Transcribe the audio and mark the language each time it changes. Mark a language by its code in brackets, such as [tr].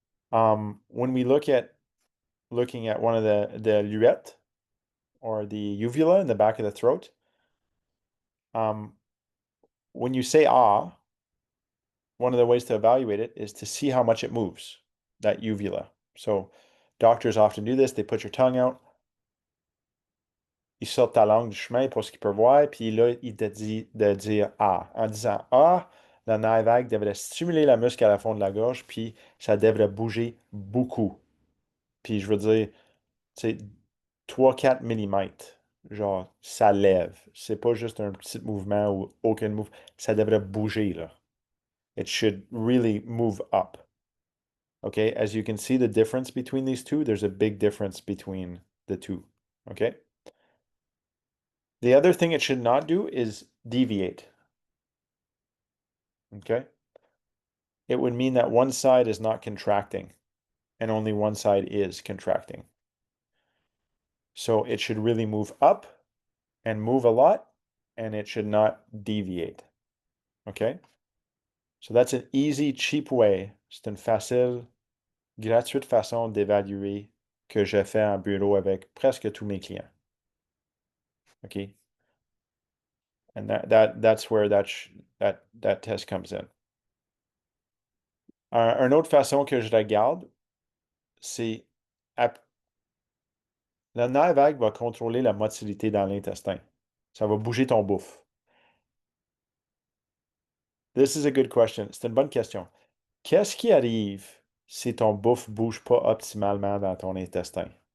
[en] When we looking at one of the luette or the uvula in the back of the throat, um, when you say ah, one of the ways to evaluate it is to see how much it moves, that uvula. So doctors often do this. They put your tongue out, [fr] ils sortent ta langue du chemin pour ce qu'ils peuvent voir, puis là, il te dit de dire ah. En disant ah, le nerf vague devrait stimuler la muscle à la fond de la gorge, puis ça devrait bouger beaucoup. Puis je veux dire, c'est 3-4 mm. Genre, ça lève. C'est pas juste un petit mouvement ou aucun mouvement. Ça devrait bouger, là. [en] It should really move up. Okay, as you can see the difference between these two, there's a big difference between the two. Okay. The other thing it should not do is deviate. Okay. It would mean that one side is not contracting and only one side is contracting. So it should really move up and move a lot, and it should not deviate. Okay? So that's an easy, cheap way. [fr] C'est une facile, gratuite façon d'évaluer que je fais en bureau avec presque tous mes clients. [en] Okay? And that's where that test comes in. [fr] Une autre façon que je regarde, c'est le nerf vague va contrôler la motilité dans l'intestin. Ça va bouger ton bouffe. [en] This is a good question. [fr] C'est une bonne question. Qu'est-ce qui arrive si ton bouffe bouge pas optimalement dans ton intestin?